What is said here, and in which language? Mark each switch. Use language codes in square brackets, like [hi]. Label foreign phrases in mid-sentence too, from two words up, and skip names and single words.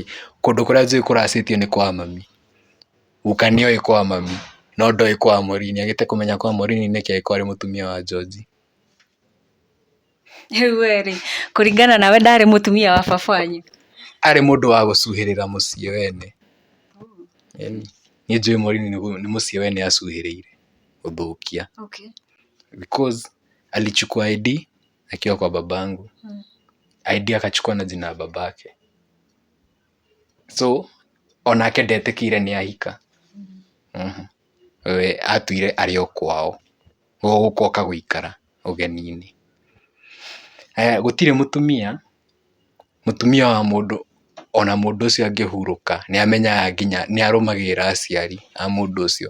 [ki] Kũndũ kũrĩa njũĩ kũracĩtio nĩ kwa mami. Guka nĩoĩ kwa mami, no ndoĩ kwa Morini, agĩte kũmenya kwa Morini nĩkĩ angĩkorwo arĩ mũtumia wa George. Rĩu we rĩ, kũringana nawe ndarĩ mũtumia wa baba wanyu? Arĩ mũndũ wa gũcuhĩrĩra mũciĩ wene. Niĩ njũĩ Morini nĩ mũciĩ wene acuhĩrĩire gũthũkia. [sw] Because alichukua ID akiwa kwa babangu. ID akachukua na jina la babake. [ki] So onake ndetĩkĩire nĩ ahika. We atuire arĩ o kwao, gũkũ oka gũikara ũgeni-inĩ. Gũtirĩ mũtumia wa mũndũ, ona mũndũ ũcio angĩhurũka nĩ amenyaga nginya nĩ arũmagĩrĩra aciari a mũndũ ũcio.